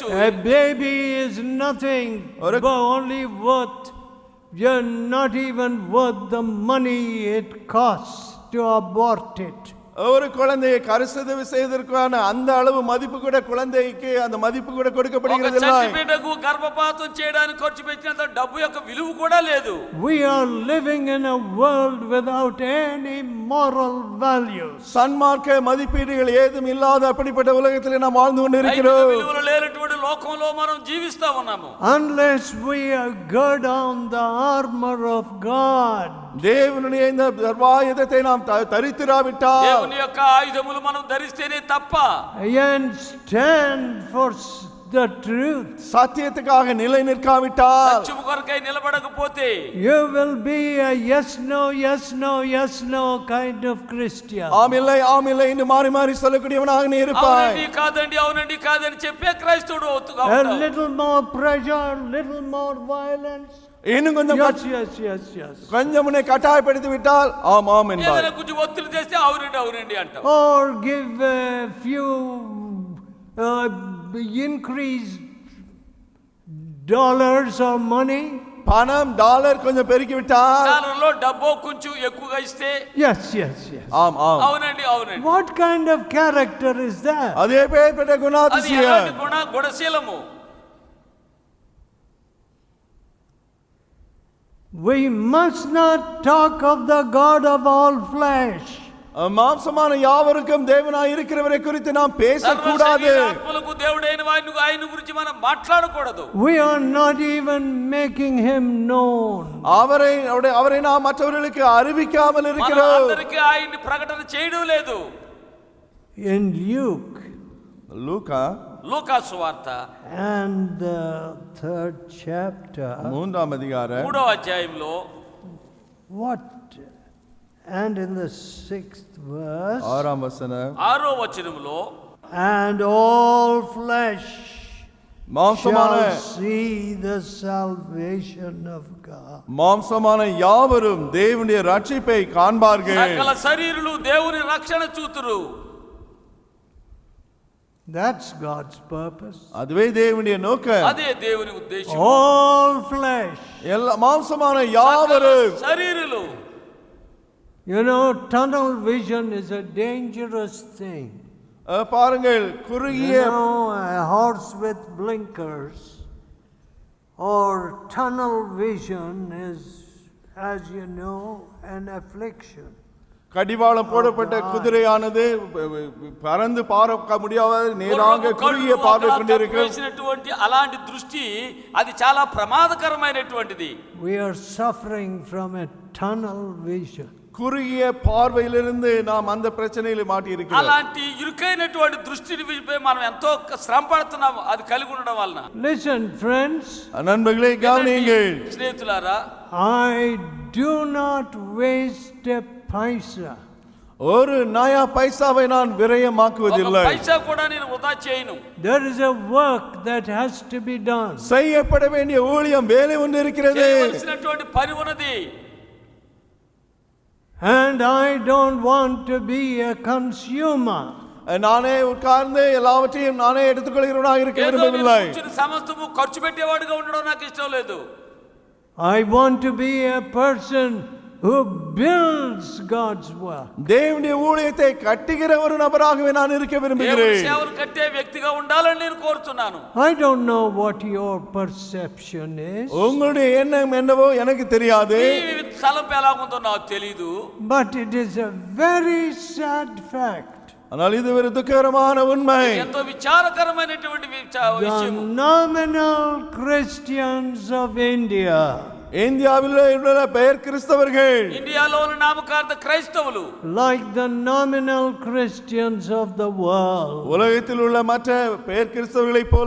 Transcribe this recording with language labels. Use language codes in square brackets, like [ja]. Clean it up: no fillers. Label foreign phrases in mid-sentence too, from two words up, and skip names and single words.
[en] A baby is nothing, but only worth, you're not even worth the money it costs to abort it. [ta] ஒரு குழந்தையை கருசதவி செய்வதற்கான அந்த அளவு மதிப்பு கூட குழந்தைக்கு அந்த மதிப்பு கூட கொடுக்கப்படுகிறது இல்லை. [te] ఒక బిడ్డకు గర్భపాతం చేయడానికి ఖర్చు పెట్టినంత డబ్బు యొక్క విలువ కూడా లేదు. [en] We are living in a world without any moral values. [ta] சன்மார்க்க மதிப்பீடுகள் ஏதும் இல்லாத அப்படிப்பட்ட உலகத்தில் நாம் வாழ்ந்து கொண்டிருக்கிறோம். [te] విలువలు లేనటువంటి లోకంలో మనం జీవిస్తా ఉన్నాము. [en] Unless we gird on the armor of God. [ta] தேவனுடைய இந்த சர்வாயுதத்தை நாம் தரித்திராவிட்டால், [te] దేవుని యొక్క ఆయుధములు మనం ధరిస్తేనే తప్ప, [en] and stand for the truth, [ta] சத்தியத்துக்காக நிலை நிற்காவிட்டால், [te] సత్యము కొరకై నిలబడకపోతే, [en] you will be a yes no yes no yes no kind of Christian. [ta] ஆம் இல்லை என்று மாறி மாறி சொல்லக்கூடியவனாக நீ இருப்பாய். [te] అవునండి కాదండి అవునండి కాదని చెప్పే క్రైస్తవుడు అవుతావు. [en] A little more pressure, little more violence. [ta] இன்னும் கொஞ்சம் [en] yes. [ta] கொஞ்சம் உன்னை கட்டாயப்படுத்தி விட்டால் ஆமாம் என்பாய். [te] ఏదైనా కొంచెం ఒత్తిడి చేస్తే అవునండి అంటావు. [en] Or give a few increased dollars or money. [ta] பணம் டாலர் கொஞ்சம் பெருக்கி விட்டால் [te] డాలర్లో డబ్బు కొంచెం ఎక్కువగా ఇస్తే [en] Yes, yes, yes. [ta] ஆம் ஆம் [te] అవునండి అవునండి [en] What kind of character is that? [ta] அது எப்பேற்பட்ட [te] అది [ta] குணாதிசயம் [te] ఎలాంటి గుణశీలము [en] We must not talk of the God of all flesh. [ta] மாம்சமான யாவருக்கும் தேவனாய் இருக்கிறவரை குறித்து நாம் பேசக்கூடாது [te] ఆత్మలకు దేవుడైన ఆయన గురించి మనం మాట్లాడకూడదు [en] We are not even making him known. [ta] அவரை நாம் மற்றவர்களுக்கு அறிவிக்காமல் இருக்கிறோம் [te] అందరికీ ఆయన్ని ప్రకటన చేయడం లేదు [en] In Luke [te] లూకా సువార్త [en] and the 3rd chapter, [ta] மூன்றாம் அதிகாரம் [te] 3వ అధ్యాయంలో [en] what? And in the 6th verse, [ta] ஆறாம் வசனம் [te] 6వ వచనంలో [en] and all flesh [ta] மாம்சமான [en] shall see the salvation of God. [ta] மாம்சமான யாவரும் தேவனுடைய ரட்சிப்பை காண்பார்கள் [te] సకల శరీరులు దేవుని రక్షణ చూతురు [en] That's God's purpose. [ta] அதுவே தேவனுடைய நோக்கம் [te] అదే దేవుని ఉద్దేశం [en] All flesh. [ta] எல்லா மாம்சமான யாவரும் [te] శరీరులు [en] You know, tunnel vision is a dangerous thing. [ta] பாருங்கள் குறுகிய [en] You know, a horse with blinkers or tunnel vision is, as you know, an affliction. [ta] கடிவாளம் போடப்பட்ட குதிரையானது பறந்து பார்க்க முடியாத நேராக குறுகிய பார்வை கொண்டிருக்கும் [te] వేసినటువంటి అలాంటి దృష్టి అది చాలా ప్రమాదకరమైనటువంటిది [en] We are suffering from a tunnel vision. [ta] குறுகிய பார்வையிலிருந்து நாம் அந்த பிரச்சனையில மாட்டி இருக்கிறோம் [te] అలాంటి ఇరుకైనటువంటి దృష్టిని మనం ఎంతో శ్రమ పడుతున్నాం అది కలిగి ఉండడం వలన [en] Listen, friends. [ta] நண்பர்களே கவனியுங்கள் [te] స్నేహితులారా [en] I do not waste a paisa. [ta] ஒரு நயா பைசாவை நான் விரயமாக்குவதில்லை [te] పైసా కూడా నేను వృధా చేయను [en] There is a work that has to be done. [ta] செய்யப்பட வேண்டிய ஊழியம் வேலை ஒன்று இருக்கிறது [te] చేయవలసినటువంటి పని ఉన్నది [en] And I don't want to be a consumer. [ta] நானே உட்கார்ந்து எல்லாவற்றையும் நானே எடுத்துக்கொள்கிறவனாக இருக்க விரும்பவில்லை [te] సమస్తము ఖర్చు పెట్టేవాడిగా ఉండడం నాకు ఇష్టం లేదు [en] I want to be a person who builds God's work. [ta] தேவனுடைய ஊழியத்தை கட்டுகிற ஒரு நபராகவே நான் இருக்க [te] దేవుని [ta] விரும்புகிறேன் [te] సేవలు కట్టే వ్యక్తిగా ఉండాలని నేను కోరుతున్నాను [en] I don't know what your perception is, [ta] உங்களுடைய எண்ணம் என்னவோ எனக்கு தெரியாது [te] ఈ తలంపు ఎలా ఉందో నాకు తెలీదు [en] but it is a very sad fact. [ta] ஆனால் இது ஒரு துக்ககரமான உண்மை [te] ఎంతో విచారకరమైనటువంటి [en] The [te] విషయం [en] nominal Christians of India, [ta] இந்தியாவில் உள்ள பெயர் கிறிஸ்தவர்கள் [te] ఇండియాలో ఉన్న నామకార్థ క్రైస్తవులు [en] like the nominal Christians of the world, [ta] உலகத்தில் உள்ள மற்ற பெயர் கிறிஸ்தவர்களைப் போல